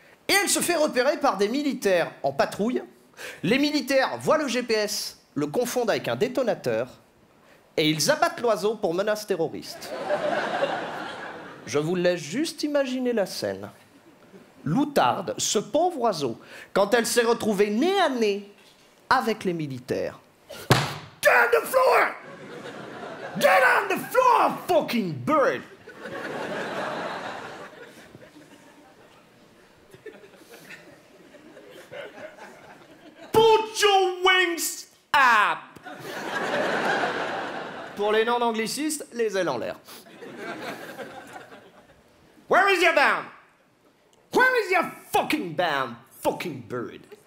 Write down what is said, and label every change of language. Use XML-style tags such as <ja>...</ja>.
<fr>Et elle se fait repérer par des militaires en patrouille. Les militaires voient le GPS, le confondent avec un détonateur et ils abattent l'oiseau pour menace terroriste. Je vous laisse juste imaginer la scène. L'outarde, ce pauvre oiseau, quand elle s'est retrouvée nez à nez avec les militaires.</fr> <en>Get on the floor! Get on the floor, fucking bird! Put your wings up!</en> <fr>Pour les non-anglicistes, les ailes en l'air.</fr> <en>Where is your bound? Where is your fucking bound, fucking bird?</en>